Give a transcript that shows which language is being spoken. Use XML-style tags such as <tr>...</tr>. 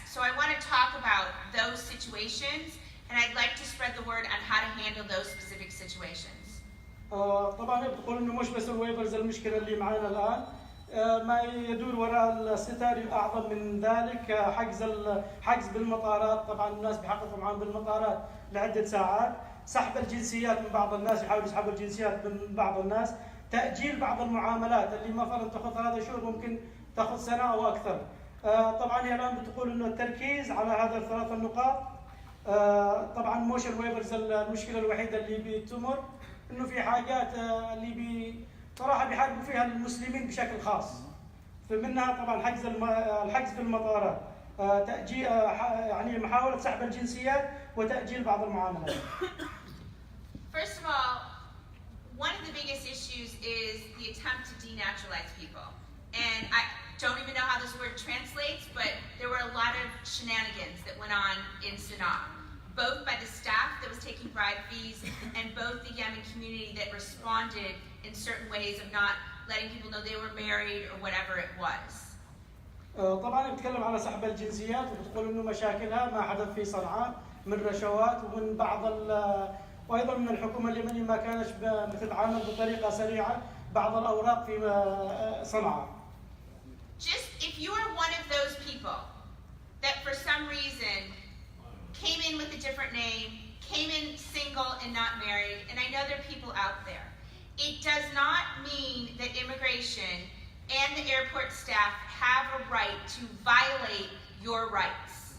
<en>So I want to talk about those situations, and I'd like to spread the word on how to handle those specific situations.</en> <ar>طبعا بتقول انه مش بس الويفرز المشكله اللي معانا الان، ما يدور وراء الستار اعظم من ذلك، حجز بالمطارات، طبعا الناس بيحققوا معاهم بالمطارات لعده ساعات، سحب الجنسيات من بعض الناس، يحاولوا يسحبوا الجنسيات من بعض الناس، تاجيل بعض المعاملات اللي مثلا تاخذ 3 شهور ممكن تاخذ سنه او اكثر. طبعا هي الان بتقول انه التركيز على هذه ال3 النقاط. طبعا موش الويفرز المشكله الوحيده اللي بتمر انه في حاجات اللي صراحه بيحاربوا فيها المسلمين بشكل خاص، فمنها طبعا الحجز في المطارات، تاجيل يعني محاوله سحب الجنسيات وتاجيل بعض المعاملات.</ar> <en>First of all, one of the biggest issues is the attempt to denaturalize people. And I don't even know how this word translates, but there were a lot of shenanigans that went on in Sanaa, both by the staff that was taking bribe fees and both the Yemen community that responded in certain ways of not letting people know they were married or whatever it was.</en> <ar>طبعا بتتكلم على سحب الجنسيات وبتقول انه مشاكلها ما حدث في صنعاء من رشوات ومن بعض وايضا من الحكومه اليمنيه ما كانت بتتعامل بطريقه سريعه بعض الاوراق في صنعاء.</ar> <en>Just if you are one of those people that for some reason came in with a different name, came in single and not married, and I know there are people out there, it does not mean that immigration and the airport staff have a right to violate your rights.</en>